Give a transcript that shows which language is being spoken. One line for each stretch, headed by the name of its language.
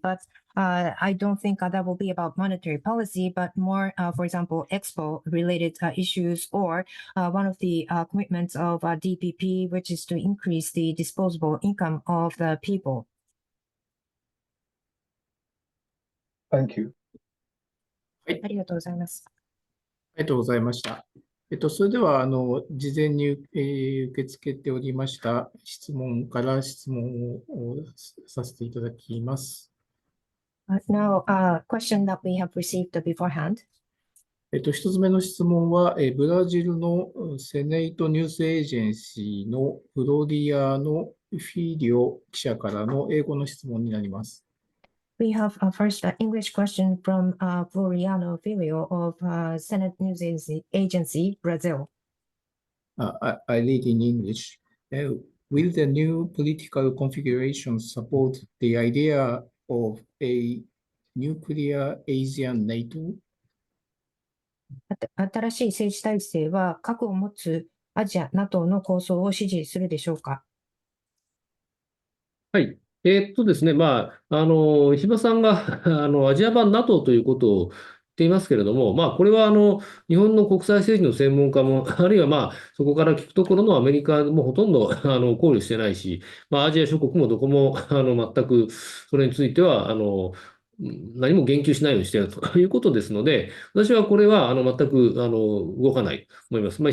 English: But I don't think that will be about monetary policy, but more, for example, expo-related issues, or one of the commitments of DPP, which is to increase the disposable income of the people. Thank you.
Japanese: ありがとうございます。ありがとうございました。それでは、事前に、受け付けておりました質問から質問をさせていただきます。
English: Now, a question that we have received beforehand.
Japanese: 一つ目の質問は、ブラジルのセネイトニュースエージェンシーのフロリアのフィリオ記者からの英語の質問になります。
English: We have first an English question from Floriano Filio of Senate News Agency, Brazil. I read in English. Will the new political configuration support the idea of a nuclear Asian NATO?
Japanese: 新しい政治体制は核を持つアジア NATO の構想を支持するでしょうか。はい。ですね、石破さんがアジア版 NATO ということを言っていますけれども、これは日本の国際政治の専門家も、あるいはそこから聞くところのアメリカもほとんど考慮してないし、アジア諸国もどこも全くそれについては何も言及しないようにしているということですので、私はこれは全く動かないと思います。